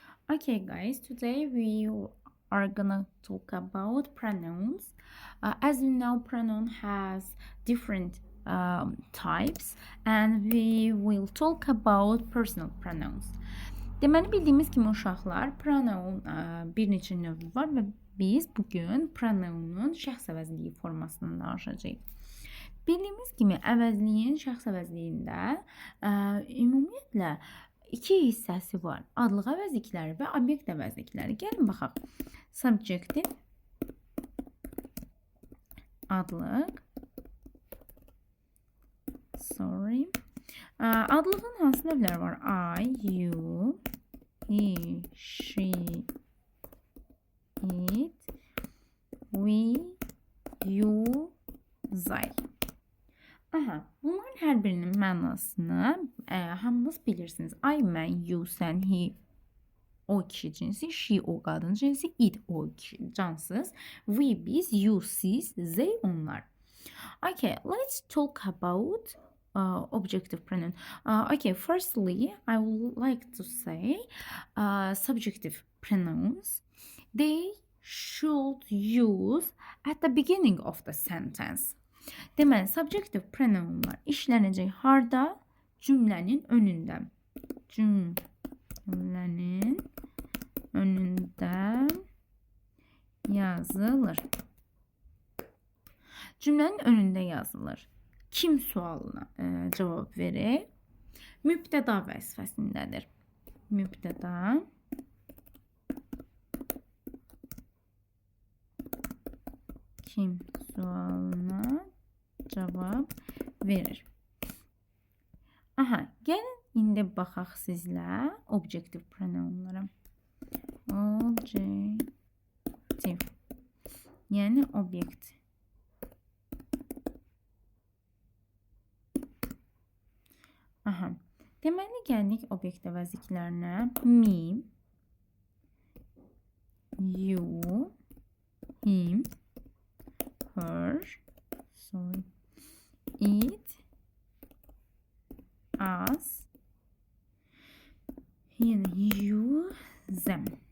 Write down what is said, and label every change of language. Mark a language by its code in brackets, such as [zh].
[en] Okay, guys, today we are gonna talk about pronouns. As you know, pronoun has different types, and we will talk about personal pronouns. [az] Deməli, bildiyimiz kimi uşaqlar, pronoun bir neçə növü var və biz bugün pronounun şəxs əvəzliyi formasından danışacağıq. Bildiyimiz kimi əvəzliyin şəxs əvəzliyində ümumiyyətlə iki hissəsi var. Adlıq əvəzlikləri və obyekt əvəzlikləri. Gəlin baxaq. Subjective adlıq. Adlığın hansı növləri var? [en] I, you, he, she, it, we, you, they. [az] Bunların hər birinin mənasını hamınız bilirsiniz. I, mən, you, sən, he, o kişi cinsi, she, o qadın cinsi, it, o kişi cansız, we, biz, you, siz, they, onlar. [en] Okay, let's talk about objective pronoun. Okay, firstly, I would like to say subjective pronouns. They should use at the beginning of the sentence. [az] Deməli, subjective pronounlar işlənəcək harda? Cümlənin önündə. Cümlənin önündə yazılır. Cümlənin önündə yazılır. Kim sualına cavab verir? Mübtəda vəzifəsindədir. Mübtəda kim sualına cavab verir. Gəlin indi baxaq sizlə objective pronounlara. Objective, yəni obyekt. Deməli, gəldik obyekt əvəzliklərinə. [en] Me, you, him, her, it, us, you, them.